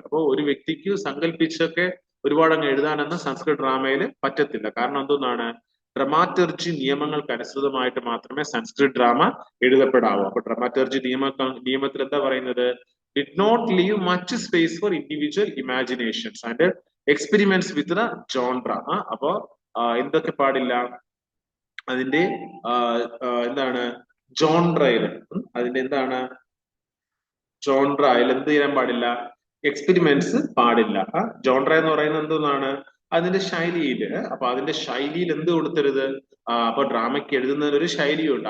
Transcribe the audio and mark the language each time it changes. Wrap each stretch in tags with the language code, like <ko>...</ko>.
<ml>അപ്പോൾ ഒരു വ്യക്തിക്ക് സങ്കല്പിച്ചൊക്കെ ഒരുപാട് അങ്ങ് എഴുതാനൊന്നും സംസ്കൃത ഡ്രാമയിൽ പറ്റത്തില്ല. കാരണം എന്താണ്? ഡ്രമാറ്റർജി നിയമങ്ങൾക്ക് അനുസൃതമായിട്ട് മാത്രമേ സംസ്കൃത ഡ്രാമ എഴുതപ്പെടാവൂ. അപ്പൊ ഡ്രമാറ്റർജി നിയമത്തിൽ എന്താ പറയുന്നത്?</ml> <en>did not leave much space for individual imaginations and experiments with the genre.</en> <ml>അപ്പോ എന്തൊക്കെ പാടില്ല? അതിന്റെ എന്താണ് ജോൺട്രയിൽ, അതിന്റെ എന്താണ് ജോൺട്രയിൽ എന്ത് ചെയ്യാൻ പാടില്ല? എക്സ്പെരിമെന്റ്സ് പാടില്ല. ജോൺട്ര എന്ന് പറയുന്നത് എന്താണ്? അതിന്റെ ശൈലിയില്. അപ്പൊ അതിന്റെ ശൈലിയിൽ എന്ത് കൊടുത്തരുത്? അപ്പൊ ഡ്രാമയ്ക്ക് എഴുതുന്നതിന് ഒരു ശൈലിയുണ്ട്.</ml>